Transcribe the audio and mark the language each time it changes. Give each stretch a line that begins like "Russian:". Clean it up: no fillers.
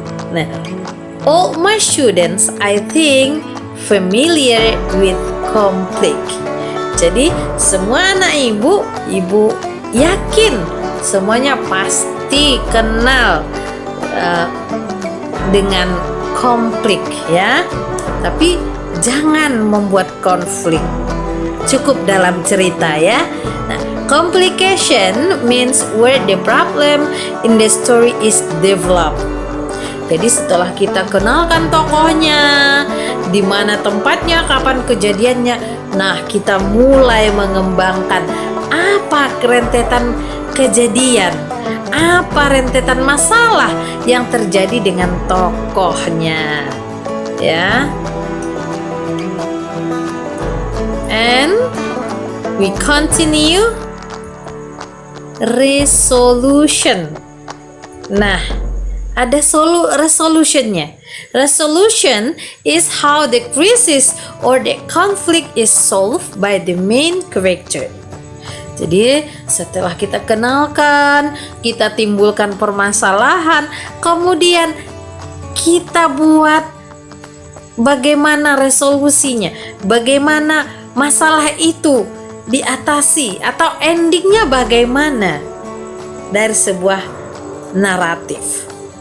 English: Nah, all my students I think familiar with conflict.
Indonesian: Jadi semua anak ibu yakin semuanya pasti kenal dengan konflik ya. Tapi jangan membuat konflik. Cukup dalam cerita ya.
English: Nah, complication means where the problem in the story is developed.
Indonesian: Jadi setelah kita kenalkan tokohnya, di mana tempatnya, kapan kejadiannya, nah kita mulai mengembangkan apa rentetan kejadian, apa rentetan masalah yang terjadi dengan tokohnya, ya.
English: And we continue resolution.
Indonesian: Nah, ada resolutionnya.
English: Resolution is how the crisis or the conflict is solved by the main character.
Indonesian: Jadi setelah kita kenalkan, kita timbulkan permasalahan, kemudian kita buat bagaimana resolusinya, bagaimana masalah itu diatasi atau endingnya bagaimana dari sebuah naratif.